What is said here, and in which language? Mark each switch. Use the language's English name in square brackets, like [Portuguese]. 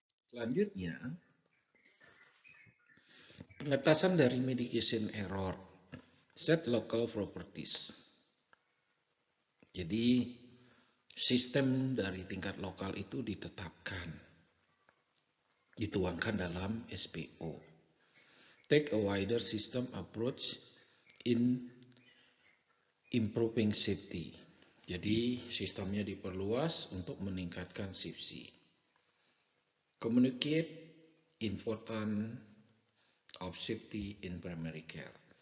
[Indonesian] Selanjutnya, pengetasan dari medication error, [English] set local properties. [Indonesian] Jadi sistem dari tingkat lokal itu ditetapkan, dituangkan dalam SPO. [English] Take a wider system approach in improving safety. [Indonesian] Jadi sistemnya diperluas untuk meningkatkan safety. [English] Communicate important of safety in primary care.